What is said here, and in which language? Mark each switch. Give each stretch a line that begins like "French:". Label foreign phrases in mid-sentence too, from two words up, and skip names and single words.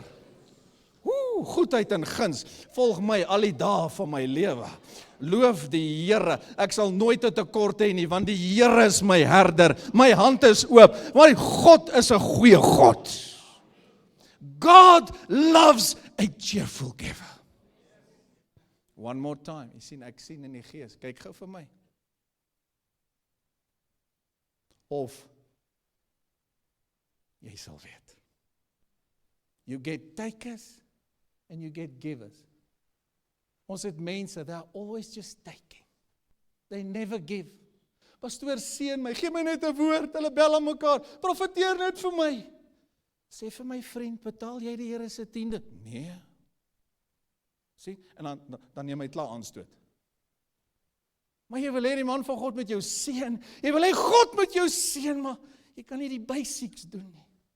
Afrikaans: Goedheid en guns, volg my al die dae van my lewe. Loof die Here, ek sal nooit 'n tekort hê nie, want die Here is my herder, my hand is oop, want God is 'n goeie God.
English: God loves a cheerful giver. One more time,
Afrikaans: ek sien in die gees, kyk gou vir my. Of, jy sal weet.
English: You get takers, and you get givers.
Afrikaans: Ons het mense,
English: they are always just taking. They never give.
Afrikaans: Pastoor, seën my, gee my net 'n woord, hulle bel aan mekaar, profeteer net vir my. Sê vir my vriend, betaal jy die Here se tiende? Nee. Sien, en dan neem hy klaar aanstoot. Maar jy wil hê die man van God met jou seën, jy wil hê God met jou seën, maar jy kan nie die basics doen nie.